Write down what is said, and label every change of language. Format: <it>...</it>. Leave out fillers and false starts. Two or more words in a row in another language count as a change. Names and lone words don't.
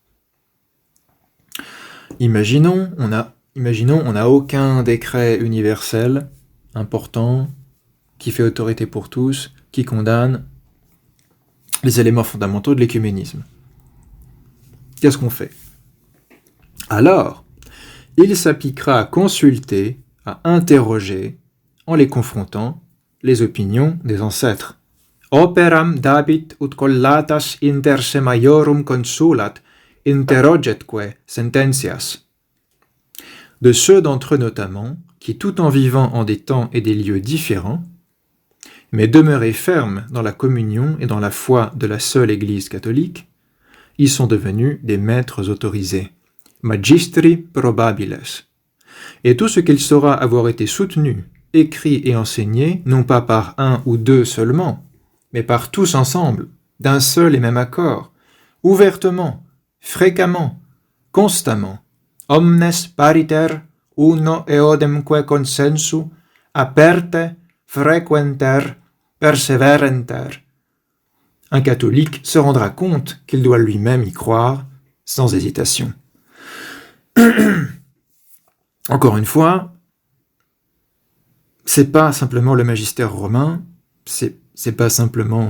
<fr>Imaginons, on n'a aucun décret universel important qui fait autorité pour tous, qui condamne les éléments fondamentaux de l'écuménisme. Qu'est-ce qu'on fait? Alors, il s'appliquera à consulter, à interroger, en les confrontant, les opinions des ancêtres.</fr> <la>Operam dabit ut collatas inter se maiorum consulat interrogetque sententias.</la> <fr>De ceux d'entre eux notamment, qui tout en vivant en des temps et des lieux différents, mais demeuraient fermes dans la communion et dans la foi de la seule Église catholique, ils sont devenus des maîtres autorisés,</fr> <la>magistri probabiles.</la> <fr>Et tout ce qu'il saura avoir été soutenu, écrit et enseigné, non pas par un ou deux seulement, mais par tous ensemble, d'un seul et même accord, ouvertement, fréquemment, constamment,</fr> <la>omnes pariter, uno eodemque consensu, aperte, frequenter, perseverenter.</la> <fr>Un catholique se rendra compte qu'il doit lui-même y croire, sans hésitation. Encore une fois, c'est pas simplement le magistère romain, c'est pas simplement...</fr>